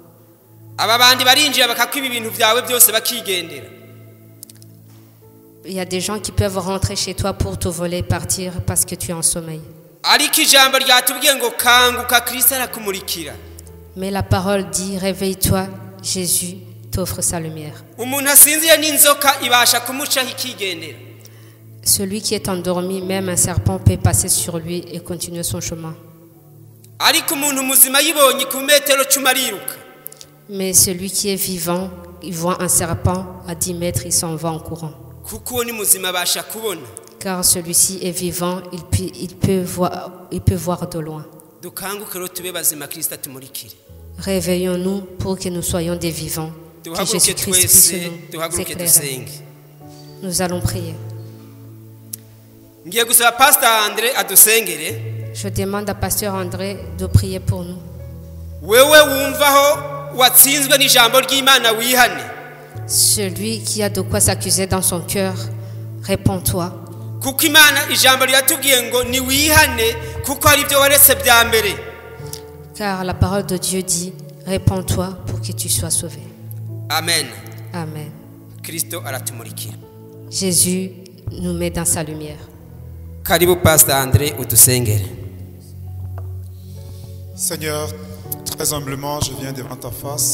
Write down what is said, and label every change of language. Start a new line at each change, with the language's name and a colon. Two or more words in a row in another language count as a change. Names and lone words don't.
French: Il y a des gens qui peuvent rentrer chez toi pour te voler et partir parce que tu es en sommeil. Mais la parole dit, réveille-toi, Jésus t'offre sa lumière.
Kinyarwanda: umuntu asinziye n'inzoka ibasha kumucaho ikigendera.
French: Celui qui est endormi, même un serpent peut passer sur lui et continuer son chemin.
Kinyarwanda: ariko umuntu muzima yibonye ku metero 10 ariruka.
French: Mais celui qui est vivant, il voit un serpent à 10 mètres, il s'en va en courant.
Kinyarwanda: kuko uwo ni muzima abasha kubona.
French: Car celui-ci est vivant, il peut voir de loin.
Kinyarwanda: dukanguke rero tube bazima Kristo atumurikire.
French: Réveillons-nous pour que nous soyons des vivants. Que
Kinyarwanda: duhaguruke
French: Jésus-Christ puisse
Kinyarwanda: twese
French: nous
Kinyarwanda: duhaguruke
French: éclairer.
Kinyarwanda: dusenge.
French: Nous allons prier.
Kinyarwanda: ngiye gusaba Pastor André adusengere.
French: Je demande à Pasteur André de prier pour nous.
Kinyarwanda: wewe wumvaho watsinzwe n'ijambo ry'Imana wihane.
French: Celui qui a de quoi s'accuser dans son cœur, réponds-toi.
Kinyarwanda: kuko Imana ijambo ryatubwiye ngo ni wihane kuko ari byo waretse bya mbere.
French: Car la parole de Dieu dit, réponds-toi pour que tu sois sauvé. Amen. Amen.
Kinyarwanda: Kristo aratumurikira.
French: Jésus nous met dans sa lumière.
Kinyarwanda: Karibu Pastor André udusengere.
French: Seigneur, très humblement, je viens devant ta face.